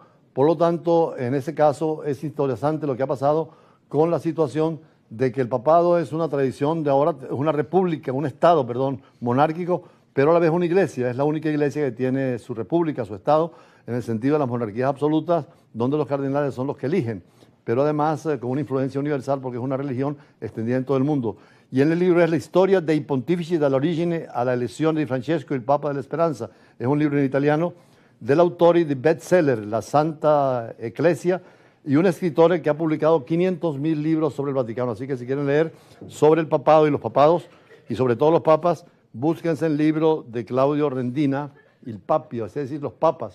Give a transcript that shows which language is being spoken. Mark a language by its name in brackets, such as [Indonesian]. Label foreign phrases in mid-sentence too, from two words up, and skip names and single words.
[Spanish] Por lo tanto, en ese caso es interesante lo que ha pasado con la situación de que el papado es una tradición de ahora, es una república, un estado, perdón, monárquico, pero a la vez una iglesia. Es la única iglesia que tiene su república, su estado, en el sentido de las monarquías absolutas, donde los cardenales son los que eligen. pero además con una influencia universal porque es una religión extendida en todo el mundo. Y en el libro es la historia [Italian] dei pontifici dall'origine alla elezione di Francesco, il Papa della Speranza. [Spanish] Es un libro en italiano del autor de bestseller La Santa Ecclesia y un escritor que ha publicado 500.000 libros sobre el Vaticano. Así que si quieren leer sobre el papado y los papados y sobre todos los papas, búsquense el libro de Claudio Rendina, Il Papio, es decir, los papas.